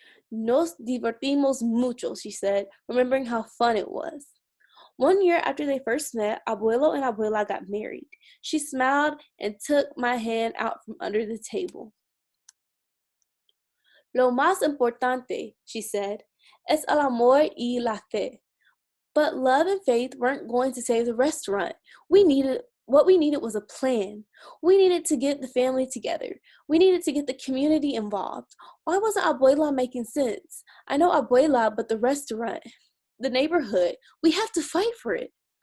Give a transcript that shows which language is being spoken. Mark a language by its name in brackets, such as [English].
[Spanish] Nos divertimos mucho, [English] she said, remembering how fun it was. One year after they first met, Abuelo and Abuela got married. She smiled and took my hand out from under the table. [Spanish] Lo más importante, [English] she said, [Spanish] es el amor y la fe. [English] But love and faith weren't going to save the restaurant. What we needed was a plan. We needed to get the family together. We needed to get the community involved. Why wasn't Abuela making sense? I know Abuela, but the restaurant, the neighborhood, we have to fight for it.